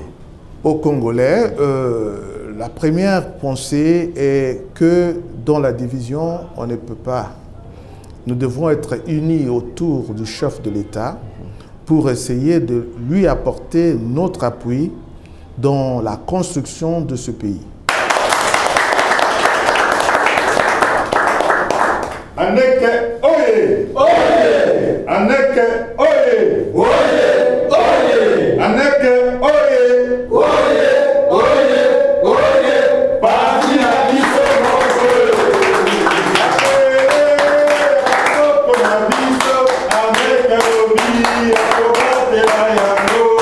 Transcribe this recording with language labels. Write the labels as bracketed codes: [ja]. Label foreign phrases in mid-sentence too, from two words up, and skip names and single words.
[fr] Aux Congolais, la première pensée est que dans la division, on ne peut pas. Nous devons être unis autour du chef de l'État pour essayer de lui apporter notre appui dans la construction de ce pays. [ln] Aneke oye! Oye! Aneke oye! Oye! Oye! Aneke oye! Oye! Oye! Oye! Parti na biso moko! Akoko na biso, Aneke obi, akobatela yango.